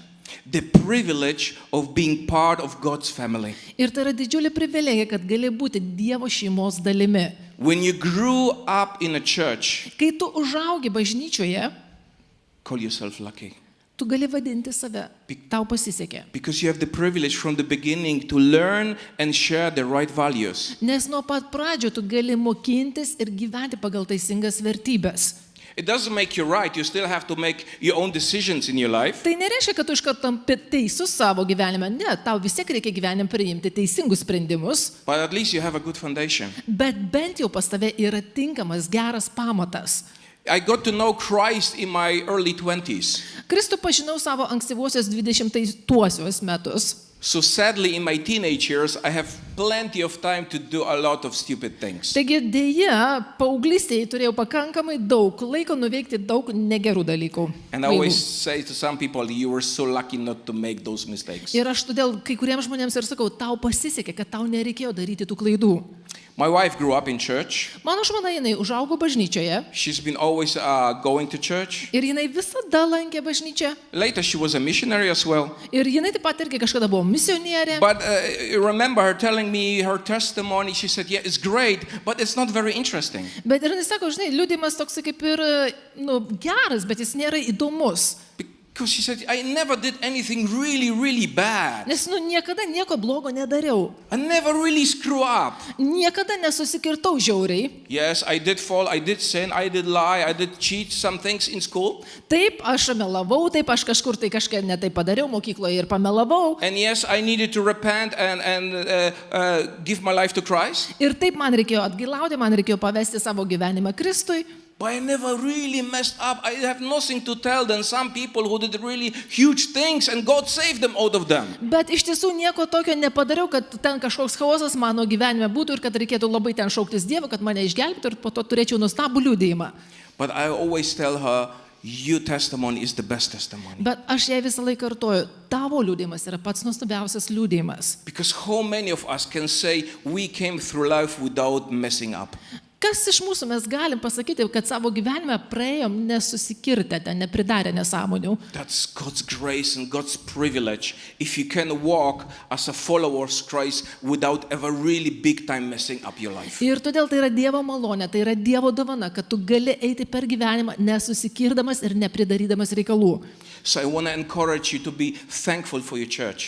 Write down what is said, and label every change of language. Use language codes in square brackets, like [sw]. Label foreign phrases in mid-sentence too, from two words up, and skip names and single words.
[en] The privilege of being part of God's family. [lt] Ir tai yra didžiulė privilegija, kad gali būti Dievo šeimos dalimi. [en] When you grew up in a church, [lt] Kai tu užaugi bažnyčioje, [en] call yourself lucky. [lt] tu gali vadinti save. Tau pasisekė. [en] Because you have the privilege from the beginning to learn and share the right values. [lt] Nes nuo pat pradžio tu gali mokintis ir gyventi pagal teisingas vertybės. [en] It doesn't make you right. You still have to make your own decisions in your life. [lt] Tai nereiškia, kad tu iškart tampi teisus savo gyvenime. Ne, tau vis tiek reikia gyvenime priimti teisingus sprendimus, [en] But at least you have a good foundation. [lt] bet bent jau pas tave yra tinkamas, geras pamatas. [en] I got to know Christ in my early 20s. [lt] Kristų pažinau savo ankstyvuosius 20-tuosius metus. [en] So sadly, in my teenage years, I have plenty of time to do a lot of stupid things. [lt] Taigi dėja, paauglystėje turėjau pakankamai daug laiko nuveikti daug negerų dalykų. [en] And I always say to some people, you were so lucky not to make those mistakes. [lt] Ir aš todėl kai kuriems žmonėms ir sakau, tau pasisekė, kad tau nereikėjo daryti tų klaidų. [en] My wife grew up in church. [lt] Mano žmona, jinai užaugo bažnyčioje [en] She's been always going to church. [lt] ir jinai visada lankė bažnyčią. [en] Later, she was a missionary as well. [lt] Ir jinai taip pat irgi kažkada buvo misionierė. [en] But remember her telling me her testimony. She said, yeah, it's great, but it's not very interesting. [lt] Bet ir jinai sako, žinai, liudijimas toks kaip ir, geras, bet jis nėra įdomus. [en] Because she said, I never did anything really, really bad. [lt] Nes, niekada nieko blogo nedariau. [en] I never really screw up. [lt] Niekada nesusikirtau žiauriai. [en] Yes, I did fall, I did sin, I did lie, I did cheat some things in school. [lt] Taip, aš melavau, taip, aš kažkur tai kažką netai padariau mokykloje ir pamelavau. [en] And yes, I needed to repent and give my life to Christ. [lt] Ir taip man reikėjo atgailauti, man reikėjo pavesti savo gyvenimą Kristui. [en] But I never really messed up. I have nothing to tell than some people who did really huge things and God saved them out of them. [lt] Bet iš tiesų nieko tokio nepadariau, kad ten kažkoks chaosas mano gyvenime būtų ir kad reikėtų labai ten šauktis Dievo, kad mane išgelbėtų ir po to turėčiau nuostabų liudijimą. [en] But I always tell her, your testimony is the best testimony. [lt] Bet aš jai visą laiką kartoju, tavo liūdėjimas yra pats nuostabiausias liūdėjimas. [en] Because how many of us can say we came through life without messing up? [lt] Kas iš mūsų mes galim pasakyti, kad savo gyvenime praėjom nesusikirtę, ten nepridarę nesąmonių? [en] That's God's grace and God's privilege if you can walk as a follower of Christ without ever really big time messing up your life. [lt] Ir todėl tai yra Dievo malonė, tai yra Dievo dovana, kad tu gali eiti per gyvenimą nesusikirdamas ir nepridarydamas reikalų. [en] So I want to encourage you to be thankful for your church,